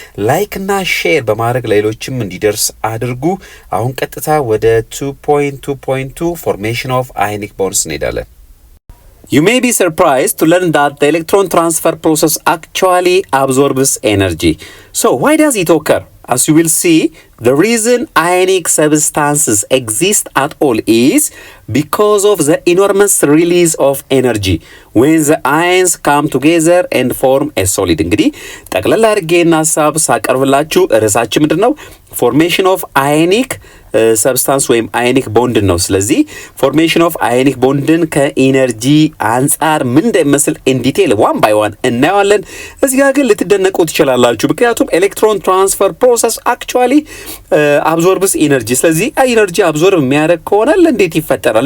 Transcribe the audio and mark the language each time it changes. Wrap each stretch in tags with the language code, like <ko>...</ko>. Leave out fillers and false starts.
<am>ላይክ እና ሼር በማድረግ ሌሎችም እንዲደርስ አድርጉ። አሁን ቀጥታ ወደ 2.2.2 ፎርሜሽን ኦፍ አዮኒክ ቦንድስ እንሄዳለን።</am> <en>You may be surprised to learn that the electron transfer process actually absorbs energy. So why does it occur? As you will see, the reason ionic substances exist at all is because of the enormous release of energy when the ions come together and form a solid.</en> <am>እንግዲህ ጠቅላላ አድርጌና ሀሳብ ሳቀርብላችሁ ርዕሳችን ምንድን ነው? ፎርሜሽን ኦፍ አዮኒክ ሰብስታንስ ወይም አዮኒክ ቦንድን ነው። ስለዚህ ፎርሜሽን ኦፍ አዮኒክ ቦንድን ከኢነርጂ አንጻር ምን እንደሚመስል</am> <en>ኢን ዲቴል ዋን ባይ ዋን</en> <am>እናየዋለን። እዚህ ጋር ግን ልትደነቁ ትችላላችሁ። ምክንያቱም</am> <en>ኤሌክትሮን ትራንስፈር ፕሮሰስ አክቹዋሊ አብዞርብስ ኢነርጂ።</en> <am>ስለዚህ ኢነርጂ አብዞርብ የሚያደርግ ከሆነ እንዴት ይፈጠራል?</am>